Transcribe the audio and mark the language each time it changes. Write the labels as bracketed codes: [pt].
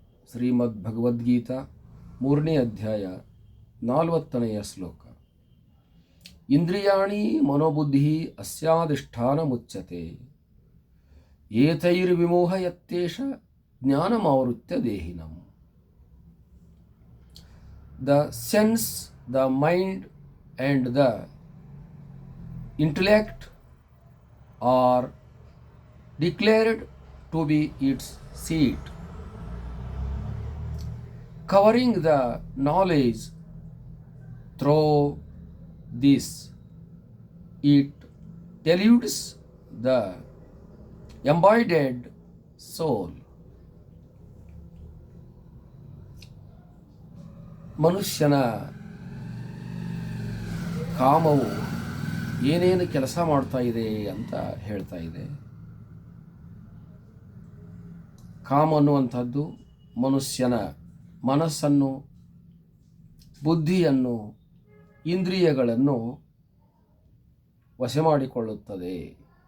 [kn] ಶ್ರೀಮದ್ಭಗವದ್ಗೀತಾ 3ನೇ ಅಧ್ಯಾಯ 40ನೆಯ ಶ್ಲೋಕ. [sa] ಇಂದ್ರಿಯಾಣಿ ಮನೋಬುದ್ಧಿ ಅಸ್ಯಾಧಿಷ್ಠಾನಮುಚ್ಯತೆ ಏತೈರ್ವಿಮೋಹಯತ್ತೇಷ ಜ್ಞಾನಮಾವೃತ್ಯ ದೇಹಿನಂ. [en] The sense, the mind and the intellect are declared to be its seat, covering the knowledge. Through this it deludes the embodied soul. [kn] ಮನುಷ್ಯನ ಕಾಮವು ಏನೇನು ಕೆಲಸ ಮಾಡ್ತಾ ಇದೆ ಅಂತ ಹೇಳ್ತಾ ಇದೆ. ಕಾಮ ಅನ್ನುವಂಥದ್ದು ಮನುಷ್ಯನ ಮನಸ್ಸನ್ನು, ಬುದ್ಧಿಯನ್ನು, ಇಂದ್ರಿಯಗಳನ್ನು ವಶ ಮಾಡಿಕೊಳ್ಳುತ್ತದೆ.